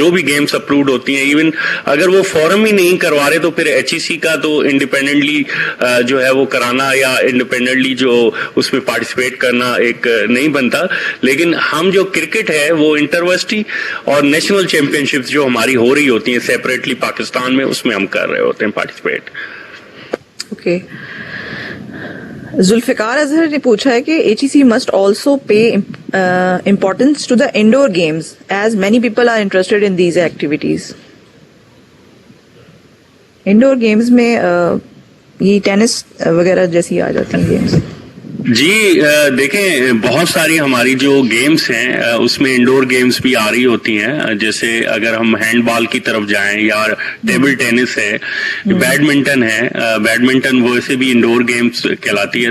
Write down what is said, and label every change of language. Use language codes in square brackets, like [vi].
[ur] جو بھی games approved ہوتی ہیں, ایون اگر وہ فورم ہی نہیں کروا رہے تو پھر HEC کا تو انڈیپینڈنٹلی جو ہے وہ کرانا یا انڈیپینڈنٹلی جو اس میں پارٹیسپیٹ کرنا ایک نہیں بنتا. لیکن ہم جو کرکٹ ہے وہ انٹرورسٹی اور نیشنل چیمپئن شپس جو ہماری ہو رہی ہوتی ہیں سیپریٹلی پاکستان میں, اس میں ہم کر رہے ہوتے ہیں پارٹیسپیٹ. اوکے, ذوالفقار اظہر نے پوچھا ہے کہ [en] HEC must also pay importance to the indoor games as many people are interested in these activities. [ur] Indoor games میں یہ ٹینس وغیرہ جیسی آ جاتی ہیں گیمز. جی دیکھیں, بہت ساری ہماری جو گیمز ہیں اس میں انڈور گیمز بھی آ رہی ہوتی ہیں. جیسے اگر ہم ہینڈ بال کی طرف جائیں یا ٹیبل ٹینس ہے, بیڈمنٹن ہے, بیڈمنٹن ویسے بھی انڈور گیمز کہلاتی ہے.